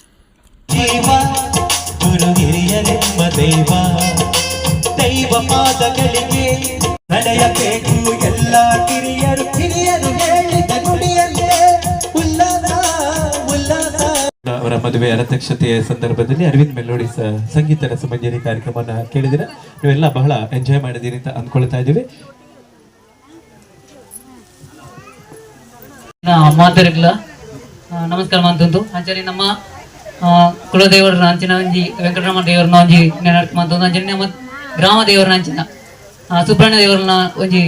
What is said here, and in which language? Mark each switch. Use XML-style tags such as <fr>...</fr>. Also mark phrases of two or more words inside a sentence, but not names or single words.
<kn>ದೈವ ಪಾದಗಳಿಗೆ ನಡೆಯಬೇಕು ಎಲ್ಲ ಕಿರಿಯರು ಕಿರಿಯರು ಹೇಳಿದ ನುಡಿಯಂತೆ ಉಲ್ಲಾಸ ಉಲ್ಲಾಸ. ಅವರ ಮದುವೆಯ ಅಧ್ಯಕ್ಷತೆಯ ಸಂದರ್ಭದಲ್ಲಿ ಅರವಿಂದ್ ಮೆಲೋಡಿ ಸಂಗೀತ ರಸಮಂಜರಿ ಕಾರ್ಯಕ್ರಮವನ್ನು ಕೇಳಿದಿರ. ನೀವೆಲ್ಲ ಬಹಳ ಎಂಜಾಯ್ ಮಾಡಿದಿರಿ ಅಂತ ಅಂದ್ಕೊಳ್ತಾ ಇದ್ದೀವಿ.</kn> <tcy>ಮಾತಾಡಿಲ್ಲ ನಮಸ್ಕಾರ ಮಂತಂದು ಅಂಚನೆ ನಮ್ಮ ಕುಲದೇವರ ಅಂಚಿನ ಒಂಜಿ ವೆಂಕಟರಮಣ ದೇವರನ್ನ ಒಂಜಿ ನೆನಪು ಮಂತಂದು ಅಂಚನೆ ನಮ್ಮ ಗ್ರಾಮ ದೇವರನ್ನ ಅಂಚಿನ ಸುಬ್ರಹ್ಮಣ್ಯ ದೇವರನ್ನ ಒಂಜಿ</tcy>